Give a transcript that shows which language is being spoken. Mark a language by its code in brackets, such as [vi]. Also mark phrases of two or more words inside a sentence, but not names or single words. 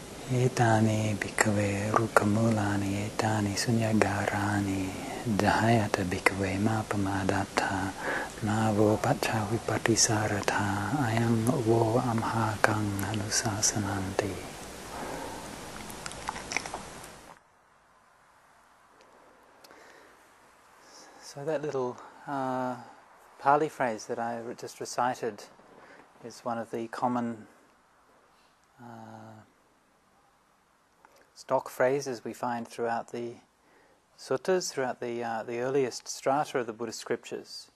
[pi] Etani bhikkhave rukamulani etani sunyagarani jahayata bhikkhave mapamadatta navo pacha vipatisarata ayam vo amhakang anusasananti. [en] So that little Pali phrase that I just recited is one of the common stock phrases we find throughout the suttas, throughout the earliest strata of the Buddhist scriptures.